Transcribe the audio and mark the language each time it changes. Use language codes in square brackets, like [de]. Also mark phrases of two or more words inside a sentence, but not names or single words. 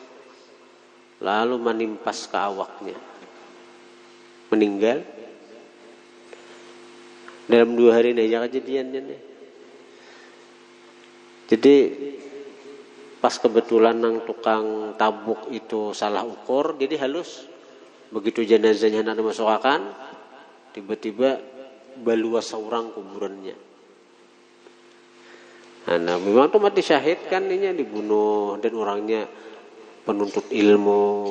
[bjn] Lalu menimpas ke awaknya. Meninggal dalam 2 hari ini aja kejadiannya nih. Jadi pas kebetulan nang tukang tabuk itu salah ukur, jadi halus. Begitu jenazahnya hendak dimasukkan, tiba-tiba baluas seorang kuburannya. Nah, memang tuh mati syahid kan ini dibunuh dan orangnya penuntut ilmu.